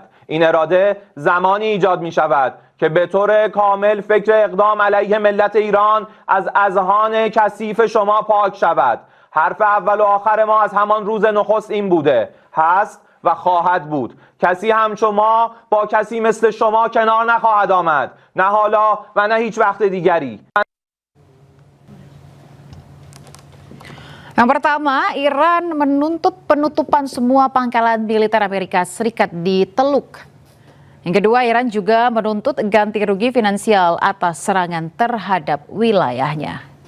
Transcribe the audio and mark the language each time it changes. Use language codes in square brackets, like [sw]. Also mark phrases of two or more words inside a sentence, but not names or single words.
[fa] این اراده زمانی ایجاد می شود که به طور کامل فکر اقدام علیه ملت ایران از اذهان کثیف شما پاک شود. حرف اول و آخر ما از همان روز نخست این بوده، هست و خواهد بود. کسی همچون ما با کسی مثل شما کنار نخواهد آمد، نه حالا و نه هیچ وقت دیگری. [id] Yang pertama, Iran menuntut penutupan semua pangkalan militer Amerika Serikat di Teluk. Yang kedua, Iran juga menuntut ganti rugi finansial atas serangan terhadap wilayahnya.